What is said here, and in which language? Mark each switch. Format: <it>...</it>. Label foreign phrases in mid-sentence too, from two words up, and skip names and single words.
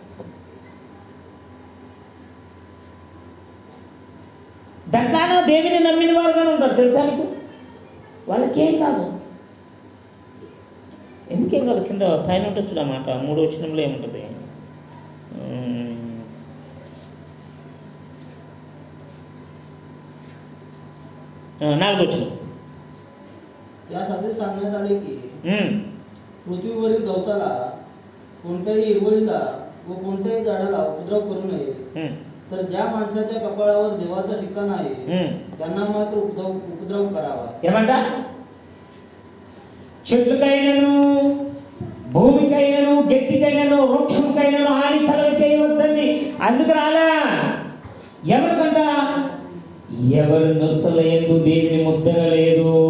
<te>దాంట్లో దేవుని నమ్మిన వారుగానే ఉంటారు తెలుసా మీకు, వాళ్ళకేం కాదు, ఎందుకేం కాదు. కింద పైన ఉంటుంది చూడమాట, 3వ వచనంలో ఏముంటుంది, 4వ వచనం.</te> <mr>त्यासाठी सांगण्यात आले की पृथ्वीवरील गवताला कोणत्याही हिरवळीला व कोणत्याही झाडाला उपद्रव करू नये, तर ज्या माणसाच्या कपाळावर देवाचा शिक्का नाही त्यांना मात्र उपद्रव करावा.</mr> <te>ఏమంట? చెట్లకైనను భూమికైనను గట్టికైనను వృక్షంకైనను హాని కలగ చేయవద్దని అందుకు రాలా. ఎవరికంట? ఎవరు నొసలయందు దేవుని ముద్ర లేదు.</te>